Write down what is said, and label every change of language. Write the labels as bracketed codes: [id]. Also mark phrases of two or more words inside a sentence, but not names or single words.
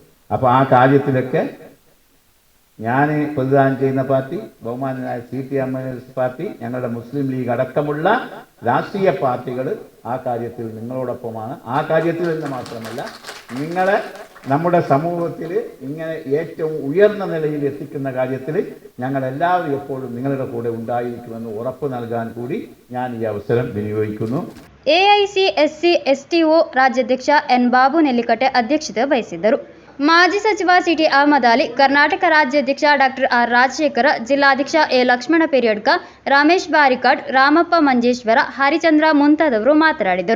[ml] അപ്പോൾ ആ കാര്യത്തിലൊക്കെ ഞാൻ പ്രതിദാനം ചെയ്യുന്ന പാർട്ടി, ബഹുമാനനായ CT പാർട്ടി, ഞങ്ങളുടെ മുസ്ലിം ലീഗ് അടക്കമുള്ള രാഷ്ട്രീയ പാർട്ടികൾ ആ കാര്യത്തിൽ നിങ്ങളോടൊപ്പമാണ്. ആ കാര്യത്തിൽ നിന്ന് മാത്രമല്ല, നിങ്ങളെ നമ്മുടെ സമൂഹത്തിൽ ഇങ്ങനെ ഏറ്റവും ഉയർന്ന നിലയിൽ എത്തിക്കുന്ന കാര്യത്തിൽ ഞങ്ങളെല്ലാവരും എപ്പോഴും നിങ്ങളുടെ കൂടെ ഉണ്ടായിരിക്കുമെന്ന് ഉറപ്പ് നൽകാൻ കൂടി ഞാൻ ഈ അവസരം വിനിയോഗിക്കുന്നു. [kn] AICSC/STO ರಾಜ್ಯಾಧ್ಯಕ್ಷ ಎನ್ ಬಾಬು ನೆಲ್ಲಿಕಟ್ಟೆ ಅಧ್ಯಕ್ಷತೆ ವಹಿಸಿದ್ದರು. ಮಾಜಿ ಸಚಿವ CT ಅಹಮದ್ ಅಲಿ, ಕರ್ನಾಟಕ ರಾಜ್ಯಾಧ್ಯಕ್ಷ ಡಾಕ್ಟರ್ ಆರ್ ರಾಜಶೇಖರ, ಜಿಲ್ಲಾಧ್ಯಕ್ಷ ಎ ಲಕ್ಷ್ಮಣ ಪೆರಿಯಡ್ಕ, ರಮೇಶ್ ಬಾರಿಕಾಡ್, ರಾಮಪ್ಪ ಮಂಜೇಶ್ವರ, ಹರಿಚಂದ್ರ ಮುಂತಾದವರು ಮಾತನಾಡಿದರು.